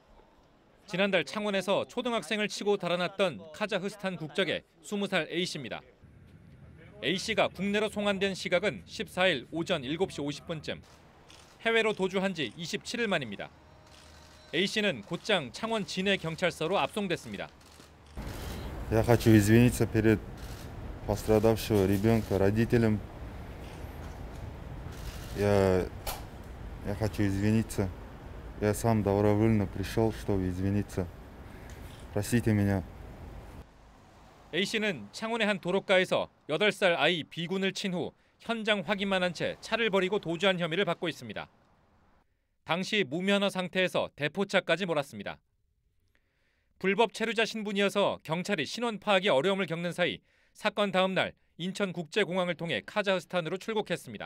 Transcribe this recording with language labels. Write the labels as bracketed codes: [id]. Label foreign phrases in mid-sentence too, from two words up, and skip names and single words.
[ko] 지난달 창원에서 초등학생을 치고 달아났던 카자흐스탄 국적의 20살 A씨입니다. A씨가 국내로 송환된 시각은 14일 오전 7시 50분쯤. 해외로 도주한 지 27일 만입니다. A씨는 곧장 창원 진해경찰서로 압송됐습니다. [ru] Я хочу извиниться перед пострадавшего ребенка, родителям. Я хочу извиниться. Я сам добровольно пришел, чтобы извиниться. Простите меня. [ko] A씨는 창원의 한 도로가에서 8살 아이 B군을 친 후 현장 확인만 한 채 차를 버리고 도주한 혐의를 받고 있습니다. 당시 무면허 상태에서 대포차까지 몰았습니다. 불법 체류자 신분이어서 경찰이 신원 파악에 어려움을 겪는 사이 사건 다음 날 인천국제공항을 통해 카자흐스탄으로 출국했습니다.